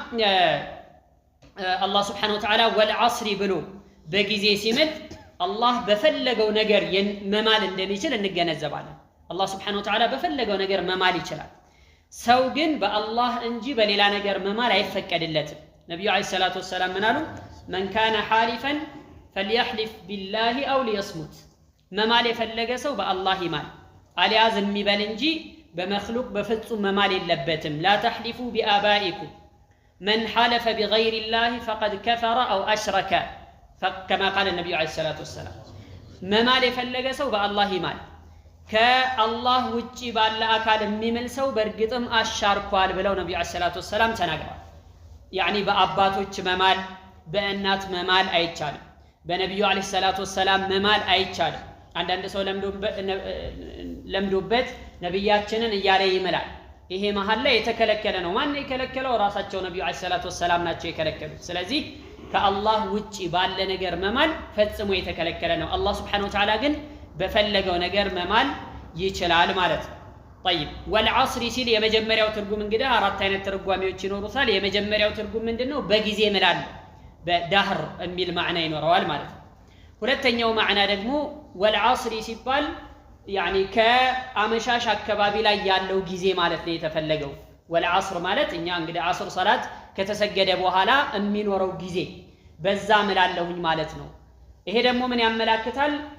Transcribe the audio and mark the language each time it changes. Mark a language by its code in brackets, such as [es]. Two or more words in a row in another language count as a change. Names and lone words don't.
[am] አላህ [ar] سبحانه وتعالى [am] ወልዐስሪ ብሎ በጊዜ ሲምል አላህ በፈለገው ነገር መማል እንደሚችል እንገነዘባለን። አላህ [ar] سبحانه وتعالى [am] በፈለገው ነገር መማል ይችላል። ሰው ግን በአላህ እንጂ በሌላ ነገር መማል አይፈቀድለትም። ነብዩ [ar] عليه الصلاة والسلام [am] ምን አሉ? [ar] من كان حالفا فليحلف بالله أو ليصمت [am] መማል የፈለገ ሰው በአላህ ይማል አልያ ዝም ይበል እንጂ በመخلوق በፍጹም መማል የለበትም። [ar] لا تحلفوا بآبائكم من حلف بغير الله فقد كفر أو أشرك كما قال النبي عليه الصلاة والسلام [am] መማል የፈለገ ሰው በአላህ ይማል ከአላህ ውጪ ባለ አካል የሚምል ሰው በእርግጥም አሻርኳል ብለው ነብዩ [ar] عليه الصلاة والسلام [am] ተናግረዋል። በአባቶች መማል በእናት መማል አይቻልም። በነብዩ [ar] عليه الصلاة والسلام [am] መማል አይቻልም። አንዳንድ ሰው ለምዶበት ነብያችንን እያለ ይምላል። ይሄ መሐል ላይ የተከለከለ ነው። ማን የከለከለው? ራሳቸው ነብዩ [ar] عليه الصلاة والسلام [am] ናቸው የከለከሉት። ስለዚህ ከአላህ ውጪ ባለ ነገር መማል ፈጽሞ የተከለከለ ነው። አላህ [ar] سبحانه وتعالى [am] ግን በፈለገው ነገር መማል ይችላል ማለት ነው። [ar] طيب والعصر [am] ሲል የመጀመሪያው ትርጉም እንግዲህ አራት አይነት ትርጓሜዎች ይኖሩታል። የመጀመሪያው ትርጉም ምንድነው? በጊዜ ምላል በዳህር የሚል ማዕና ይኖረዋል ማለት ነው። ሁለተኛው ማዕና ደግሞ والعصر ሲባል يعني ከአመሻሽ አካባቢ ላይ ያለው ጊዜ ማለት ነው የተፈለገው። والعصر ማለት እኛ እንግዲህ አስር ሰላት ከተሰገደ በኋላ የሚኖረው ጊዜ በዛ ምላልሁኝ ማለት ነው። ይሄ ደግሞ ምን ያመላክታል?